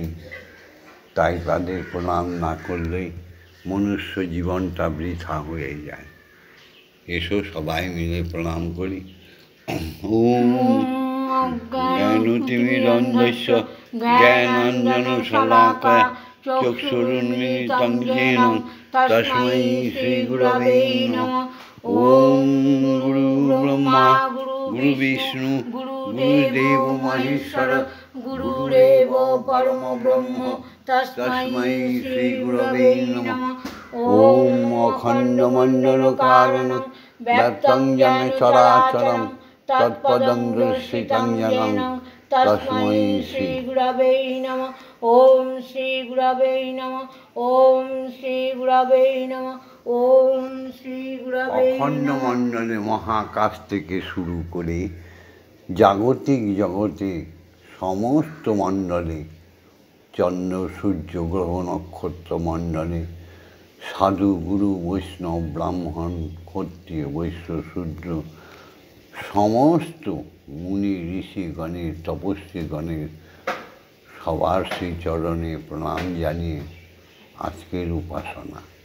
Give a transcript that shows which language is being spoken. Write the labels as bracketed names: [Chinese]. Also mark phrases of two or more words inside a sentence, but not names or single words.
[Bangla] তাই তাদের প্রণাম না করলে মনুষ্য জীবনটা বৃথা হয়ে যায়। এসো সবাই মিলে প্রণাম করি। [Sanskrit] ওম জ্ঞানতিমিরন্ধস্য জ্ঞানাঞ্জনশলাকয়া চক্ষুरुन्मीलितं येन तस्मै श्रीगुरवे नमः। ओम गुरुर्ब्रह्मा गुरुर्विष्णु गुरुर्देव महेश्वर गुरुरेव परमब्रह्म तस्मै श्रीगुरवे नमः। ओम अखण्डमण्डलकारणं व्याप्तं येन चराचरं तत्पदं दर्शितं येन तस्मै श्रीगुरवे नमः। ओम श्री गुरवे नमः। ओम श्री गुरवे नमः। ओम श्री गुरवे। [Bangla] অখণ্ড মণ্ডলে মহাকাশ থেকে শুরু করে জাগতিক জগতে সমস্ত মণ্ডলে, চন্দ্র সূর্য গ্রহ নক্ষত্র মণ্ডলে সাধু গুরু বৈষ্ণব ব্রাহ্মণ ক্ষত্রিয় বৈশ্য শূদ্র সমস্ত মুনি ঋষিগণের তপস্বীগণের সবার শ্রীচরণে প্রণাম জানিয়ে আজকের উপাসনা।